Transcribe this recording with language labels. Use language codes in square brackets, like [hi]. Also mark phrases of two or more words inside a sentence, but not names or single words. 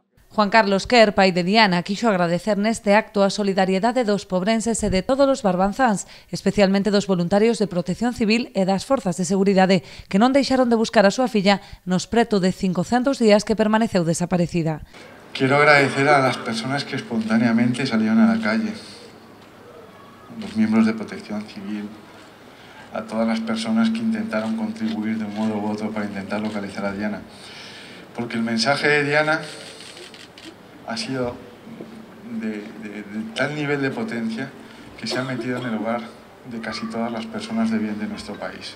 [gl] Juan Carlos Quer, pai de Diana, quixo agradecer neste acto a solidariedade dos pobrenses e de todos os barbanzáns, especialmente dos voluntarios de Protección Civil e das forzas de seguridade que non deixaron de buscar a súa filla nos preto de 500 días que permaneceu desaparecida. [es] Quiero agradecer a las personas que espontáneamente salieron a la calle, los miembros de Protección Civil, a todas las personas que intentaron contribuir de un modo u otro para intentar localizar a Diana. Porque el mensaje de Diana ha sido de tal nivel de potencia que se ha metido en el hogar de casi todas las personas de bien de nuestro país.